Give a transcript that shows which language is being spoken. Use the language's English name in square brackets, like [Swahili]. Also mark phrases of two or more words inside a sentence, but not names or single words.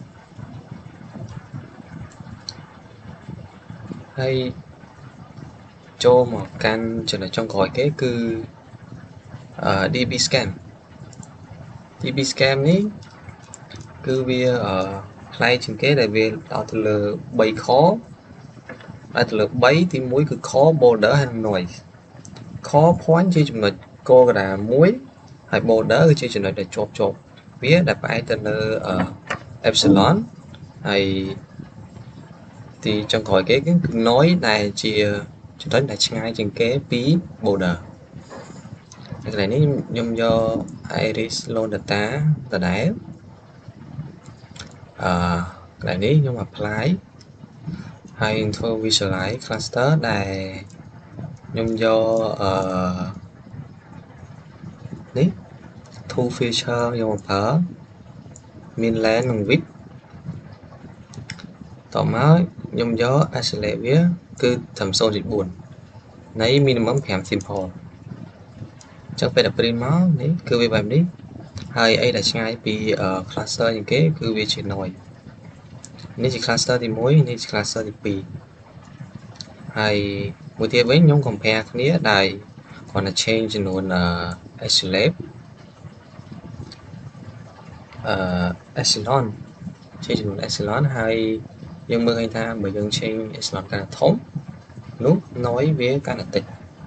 [Khmer] ហើយចូលមកកាន់ចំណុចចុងក្រោយគេគឺ [English] DB scan [Khmer] នេះគឺវាផ្លែកជាងគេដែលវាដល់ ទៅលើ3 core ដល់ទៅលើ3ទី1គឺ [English] core border [Khmer] ហើយ [English] noise core point [Khmer] ជាចំណុច core កណ្ដាល1ហើយ border គឺជាចំណុចដែលជាប់វាដែលផ្អែកទៅលើ epsilon ហើយទីចុងក្រោយគេគឺ noise ដែលជាចំណុចដែលឆ្ងាយជាងគេពី border ហើយកន្លែងនេះខ្ញុំយក Iris Lone data ដដែល កន្លែងនេះខ្ញុំ apply ហើយធ្វើ [English] visualize cluster [Khmer] ដែលខ្ញុំយកនេះ [English] two feature [Khmer] យកមកប្រើ [English] mean length [Khmer] និង width ត មកខ្ញុំយក isolate វាគឺត្រឹម 0.4 នៃ [English] minimum 5 sample [Khmer] អញ្ចឹងពេលដែល print មក នេះគឺវាបែបនេះហើយអីដែលឆ្ងាយពី cluster ជាងគេគឺវាជា noise នេះជា cluster ទី1នេះជា cluster ទី2ហើយមួយទៀតវិញខ្ញុំ compare គ្នាដោយគ្រាន់តែ change ចំនួន [English] isolate epsilon change [Khmer] ចំនួន epsilon ហើយយើងមើលឃើញថាបើយើង [English] change epsilon [Khmer] កាន់តែធំនោះ noise វាកាន់តែតិច